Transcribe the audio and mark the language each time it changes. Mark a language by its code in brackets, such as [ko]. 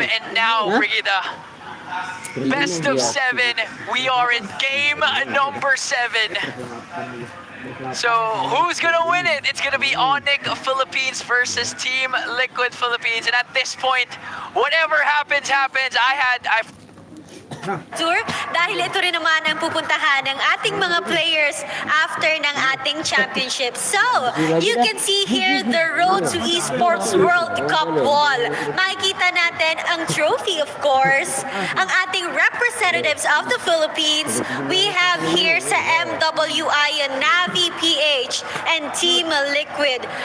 [en] And now, Brigida, best of 7. We are in game number 7. So who's gonna win it? It's gonna be ONIC Philippines versus Team Liquid Philippines. And at this point, whatever happens, happens. [tl] Tour dahil ito rin naman ang pupuntahan ng ating mga players after ng ating championship. [en] So, you can see here the road to Esports World Cup wall. [tl] Makikita natin ang trophy, of course, ang ating representatives of the Philippines. [en] We have here sa MWI Navi PH and Team Liquid.